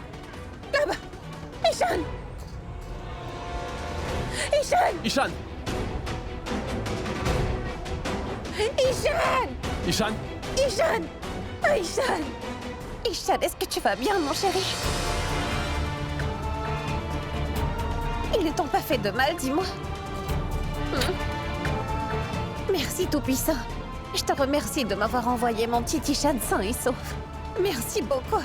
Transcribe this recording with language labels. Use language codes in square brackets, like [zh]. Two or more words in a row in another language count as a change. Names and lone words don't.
[fr] Là-bas! Ishan! Ishan! Ishan! Ishan! Ishan? Ishan! Oh, Ishan! Ishan, est-ce que tu vas bien, mon chéri? Ils ne t'ont pas fait de mal, dis-moi. Merci, Tout-Puissant. Je te remercie de m'avoir envoyé mon petit Ishan sain et sauf. Merci beaucoup.